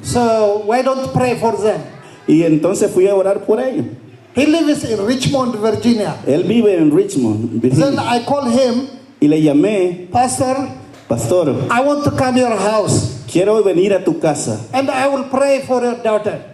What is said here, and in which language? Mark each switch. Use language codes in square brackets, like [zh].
[en] So why don't pray for them? [es] Y entonces fui a orar por ellos. [en] He lives in Richmond, Virginia. [es] Él vive en Richmond, [en] Then [es] Virginia. [en] I called him, [es] Y le llamé, [en] Pastor, [es] pastor, [en] I want to come to your house [es] quiero venir a tu casa [en] and I will pray for your daughter.